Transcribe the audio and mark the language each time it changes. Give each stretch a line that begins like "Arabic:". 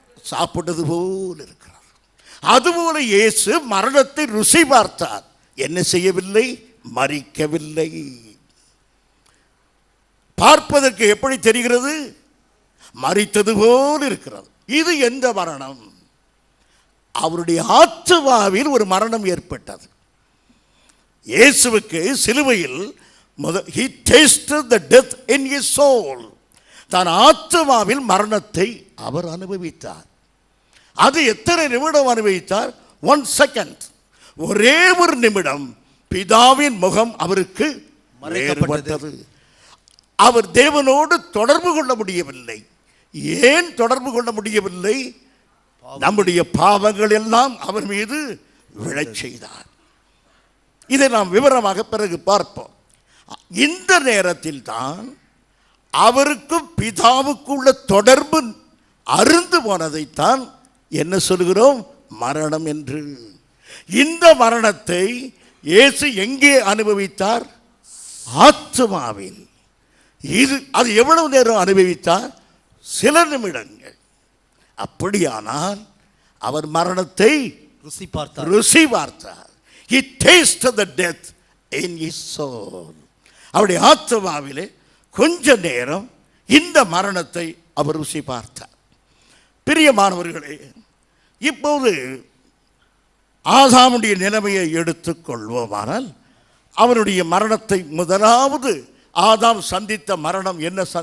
Tamil: சாப்பிட்டது போல இருக்கிறார். அதுபோல இயேசு மரணத்தை ருசி பார்த்தார். என்ன செய்யவில்லை? மரிக்கவில்லை. பார்ப்பதற்கு எப்படி தெரிகிறது? மரித்தது போல இருக்கிறது. இது எந்த மரணம்? அவருடைய ஆத்துமாவில் ஒரு மரணம் ஏற்பட்டது. இயேசுவுக்கு சிலுவையில்
English: he tasted the death in his soul.
Tamil: தான் ஆத்துமாவில் மரணத்தை அவர் அனுபவித்தார். அது எத்தனை நிமிடம் அனுபவித்தார்? 1 செகண்ட். ஒரே ஒரு நிமிடம் பிதாவின் முகம் அவருக்கு மறைக்கப்பட்டது. அவர் தேவனோடு தொடர்பு கொள்ள முடியவில்லை. ஏன் தொடர்பு கொள்ள முடியவில்லை? நம்முடைய பாவங்கள் எல்லாம் அவர் மீது விழச் செய்தார். இதை நாம் விவரமாக பிறகு பார்ப்போம். இந்த நேரத்தில் தான் அவருக்கும் பிதாவுக்குள்ள தொடர்பு அருந்து போனதைத்தான் என்ன சொல்கிறோம்? மரணம் என்று. இந்த மரணத்தை இயேசு எங்கே அனுபவித்தார்? ஆத்துமாவில். அது எவ்வளவு நேரம் அனுபவித்தார்? சில நிமிடங்கள். அப்படியானால் அவர் மரணத்தை ருசி பார்த்தார்.
English: He tasted the death in his soul.
Tamil: அவருடைய ஆத்துமாவிலே கொஞ்ச நேரம் இந்த மரணத்தை அவர் ருசி பார்த்தார். பிரியமானவர்களே, இப்போது ஆதாமுடைய நிலைமையை எடுத்துக்கொள்வோமானால், அவருடைய மரணத்தை முதலாவது ஆதாம் சந்தித்த மரணம் என்ன?